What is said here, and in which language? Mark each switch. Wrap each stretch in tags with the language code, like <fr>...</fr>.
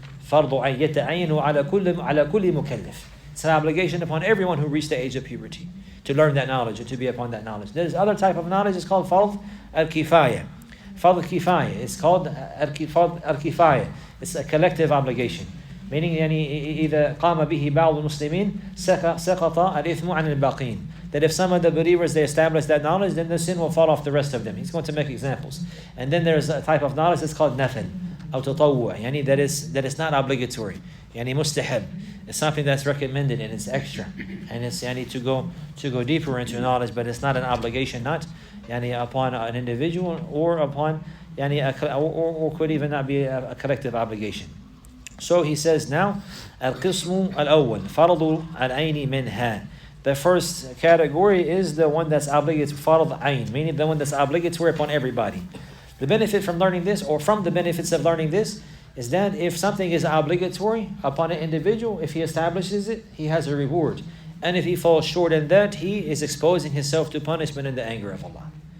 <ar>Fardul ayn yata'ayanu ala kulli mukallaf.</ar> <en>It's an obligation upon everyone who reached the age of puberty to learn that knowledge and to be upon that knowledge. There's other type of knowledge. It's called fard al-kifaya. Fard al-kifaya. It's called fard al-kifaya. It's a collective obligation. Meaning,</en> <ar>يعني إذا قام به بعض المسلمين سقط الإثم عن الباقين.</ar> <en>That if some of the believers they establish that knowledge, then the sin will fall off the rest of them. He's going to make examples. And then there's a type of knowledge that's called nafil,</en> <ar>أو تطوع.</ar> <en>يعني that is not obligatory.</en> <ar>يعني مستحب.</ar> <en>It's something that's recommended and it's extra. And it's يعني to go deeper into knowledge, but it's not an obligation, not يعني upon an individual or upon يعني or could even not be a collective obligation. So he says now,</en> <ar>القسم الأول فرض العين منها.</ar> <en>The first category is the one that's obligatory, farad ayn, meaning the one that's obligatory upon everybody. The benefit from learning this, or from the benefits of learning this, is that if something is obligatory upon an individual, if he establishes it, he has a reward. And if he falls short in that, he is exposing himself to punishment and the anger of Allah.</en>